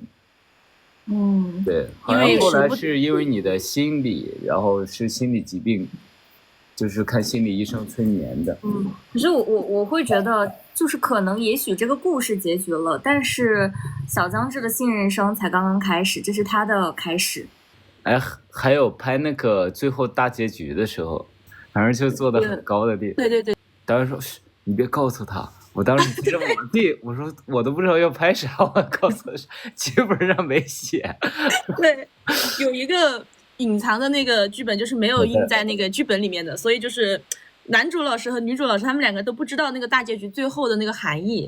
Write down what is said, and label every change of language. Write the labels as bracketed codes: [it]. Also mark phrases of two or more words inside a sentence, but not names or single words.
[zh] 對，好像後來是因為你的心理，然後是心理疾病，就是看心理醫生催眠的。可是我會覺得，就是可能也許這個故事結局了，但是小江志的新人生才剛剛開始，這是他的開始。哎，還有拍那個最後大結局的時候，反正就坐得很高的地方。對。導演說：“你別告訴他。” 我當時其實我說我都不知道要拍啥，我告訴他劇本上沒寫。對，有一個隱藏的那個劇本，就是沒有印在那個劇本裡面的，所以就是男主老師和女主老師他們兩個都不知道那個大結局最後的那個含義。